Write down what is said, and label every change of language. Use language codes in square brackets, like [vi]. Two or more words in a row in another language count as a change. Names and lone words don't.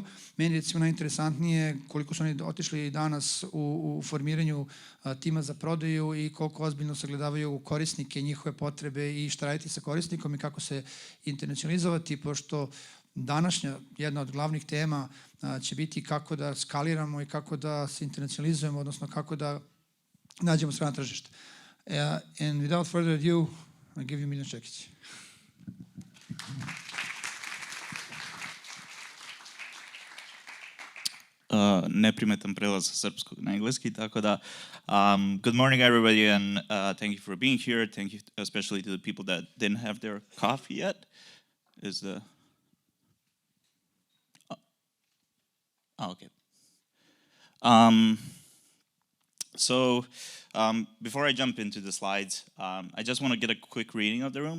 [sr] Meni recimo najinteresantnije koliko su oni otišli danas u formiranju tima za prodaju i koliko ozbiljno sagledavaju korisnike, njihove potrebe i šta raditi sa korisnikom i kako se internacionalizovati, pošto današnja jedna od glavnih tema će biti kako da skaliramo i kako da se internacionalizujemo, odnosno kako da nađemo strana tržišta. [en] And without further ado, I give you Miljan Tekić. [sr] Neprimetan prelaz sa srpskog na engleski, tako da [en] good morning everybody and thank you for being here. Thank you especially to the people that didn't have their coffee yet. Okay. Before I jump into the slides, I just want to get a quick reading of the room.